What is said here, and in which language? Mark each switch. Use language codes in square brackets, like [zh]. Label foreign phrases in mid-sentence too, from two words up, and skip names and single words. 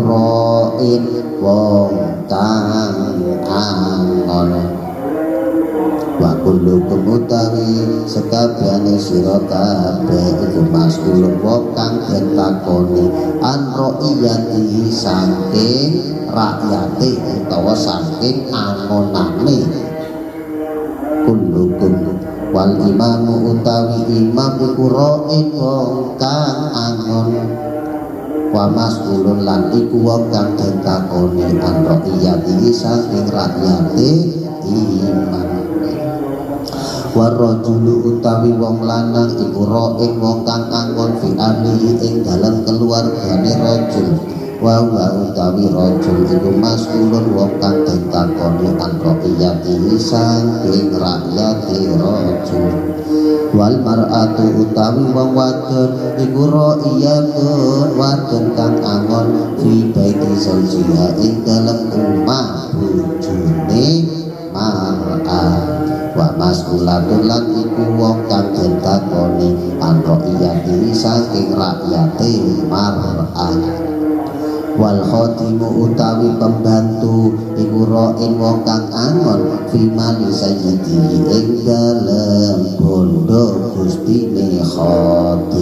[jv] ra'in wong kang angon [ar] wa kullukum [jv] utawi sekabehane sira kabeh iku mas'ulun wong kang den takoni [ar] an ra'iyati [jv] saking rakyate utawa saking angonane. [ar] Kullukum wal imamu [jv] utawi imam iku ra'in wong kang angon [ar] wa mas'ulun [jv] lan iku wong kang ditakoni [ar] an ra'iyati [jv] saking rakyate imam. [ar] Wa rajulu [jv] utawi wong lanang iku ra'in wong kang angon [ar] fi ahlihi [jv] ing dalem keluargane rajul. Wa utawi rajul iku mas'ulun wong kang ditakoni [ar] an ra'iyati [jv] saking rakyate rajul. [ar] Wal mar'atu [jv] utawi wong wadon iku ra'iyatun wadon kang angon [ar] fi baiti zawjiha [jv] ing dalem omah bojone mar'ah. [ar] Wa mas'ulatun [jv] lan iku wong kang ditakoni [ar] an ra'iyati [jv] saking rakyate mar'ah. [ar] Wal khatimu [jv] utawi pembantu iku ra'in wong kang angon [ar] fi mali sayyidi [jv] ing dalem bondo gustine khatim.